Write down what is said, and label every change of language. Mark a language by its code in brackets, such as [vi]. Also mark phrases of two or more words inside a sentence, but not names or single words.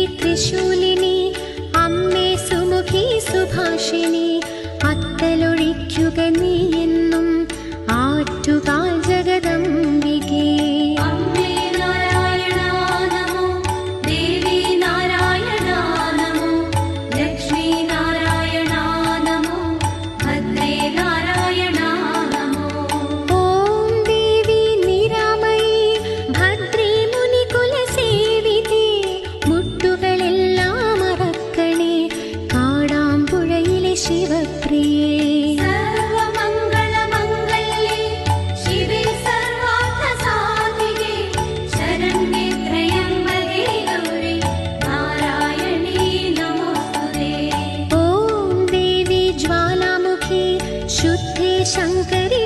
[sa] त्रिशूलिनी अम्मे सुमुखी सुभाषिणी, [ml] അത്തലൊഴിക്കുക നീ എന്നും ആറ്റുകാൽ ജഗദംബികേ। [sa] अम्मे नारायण नमो, देवी नारायण नमो, लक्ष्मी नारायण नमो, भद्रे नारायण नमो। ॐ देवी निरामयी [ml] ഭദ്രേ മുനികുലസേവിതേ, മുട്ടുകളെല്ലാം മറക്കണേ കാടാമ്പുഴയിലെ ശിവപ്രിയേ। [sa] सर्वमंगल मंगल्ये शिवे सर्वार्थसाधिके शरण्ये त्र्यम्बके गौरी नारायणी नमोस्तुते। ॐ देवी ज्वालामुखी शुद्धे शङ्कर